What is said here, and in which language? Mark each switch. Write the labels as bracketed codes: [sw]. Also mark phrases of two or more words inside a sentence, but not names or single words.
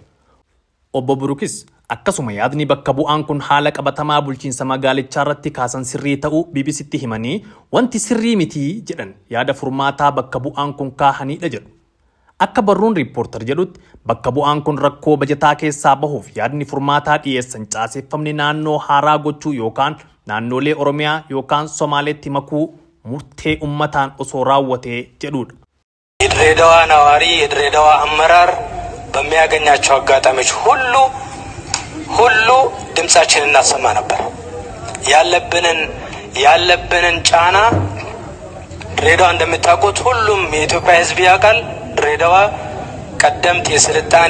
[om] Obbo Burukis akkasuma yaadni bakka bu'aan kun haala qabatamaa bulchiinsa magaalichaa irratti kaasan sirrii ta'uu BBCtti himanii wanti sirrii miti jedhan yaada furmaataa bakka bu'aan kun kaahanidha jedhu. Akka barruun riippoortar jedhutti bakka bu'aan kun rakkoo bajetaa keessaa bahuuf yaadni furmaataa dhiyeessan caaseffamni naannoo haaraa gochuu yookaan naannolee Oromiyaa yookaan Somaaleetti makuu murtee ummataan osoo raawwatee jedhudha. [am] የድሬዳዋ ነዋሪ የድሬዳዋ አመራር በሚያገኛቸው አጋጣሚዎች ሁሉ ድምጻችንን እናሰማ ነበር። ያለብንን ጫና ድሬዳዋ እንደምታውቁት ሁሉም የኢትዮጵያ ሕዝብ ያውቃል። ድሬዳዋ ቀደምት የስልጣኔ